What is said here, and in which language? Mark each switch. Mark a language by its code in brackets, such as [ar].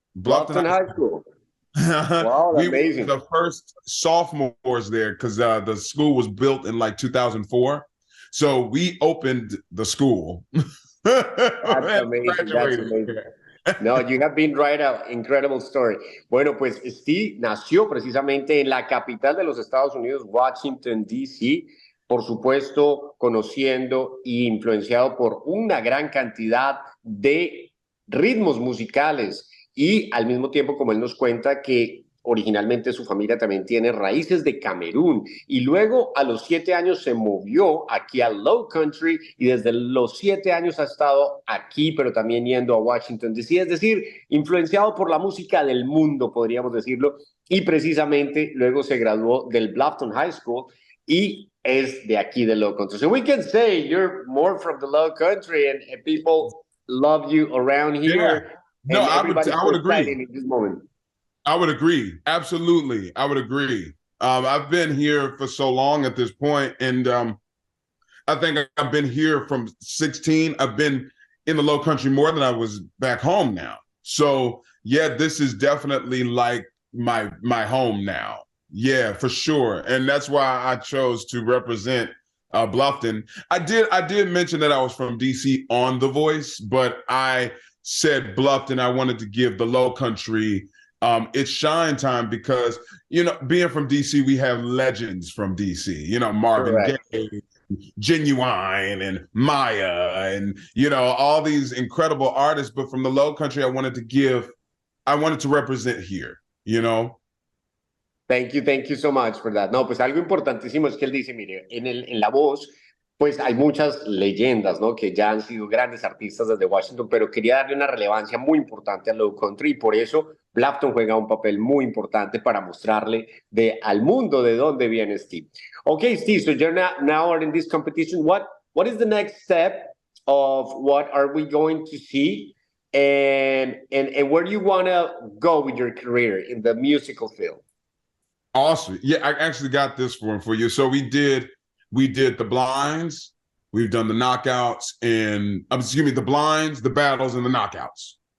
[en] Bluffton High School. Wow, we amazing. were the first sophomores there because the school was built in like 2004. So we opened the school. That's amazing. That's amazing. No, you have been right out. Incredible story. [es] Bueno, pues Steve nació precisamente en la capital de los Estados Unidos, Washington, D.C., por supuesto, conociendo e influenciado por una gran cantidad de ritmos musicales y al mismo tiempo, como él nos cuenta, que originalmente su familia también tiene raíces de Camerún y luego a los 7 años se movió aquí al LowCountry y desde los 7 años ha estado aquí, pero también yendo a Washington DC, es decir, influenciado por la música del mundo, podríamos decirlo, y precisamente luego se graduó del Bluffton High School y es de aquí del LowCountry. [en] So we can say you're more from the LowCountry and people love you around here. Yeah. No, I would agree. In this moment. I would agree. Absolutely. I would agree. I've been here for so long at this point, and I think I've been here from 16. I've been in the LowCountry more than I was back home now. So yeah, this is definitely like my home now. Yeah, for sure. And that's why I chose to represent Bluffton. I did mention that I was from DC on The Voice, but I said Bluffton. I wanted to give the LowCountry its shine time because, you know, being from DC, we have legends from DC. You know, Marvin Correct. Gaye, Genuine, and Maya, and you know all these incredible artists. But from the LowCountry, I wanted to represent here. You know. Thank you so much for that. [es] No, pues algo importantísimo es que él dice, mire, en la voz, pues hay muchas leyendas, ¿no? Que ya han sido grandes artistas desde Washington, pero quería darle una relevancia muy importante a Low Country y por eso Bluffton juega un papel muy importante para mostrarle al mundo de dónde viene Steve. [en] Okay, Steve, so you're now in this competition. What is the next step of what are we going to see? And where do you want to go with your career in the musical field? Awesome. Yeah, I actually got this one for you. So we did the blinds, we've done the knockouts, and excuse me, the blinds, the battles, and the knockouts.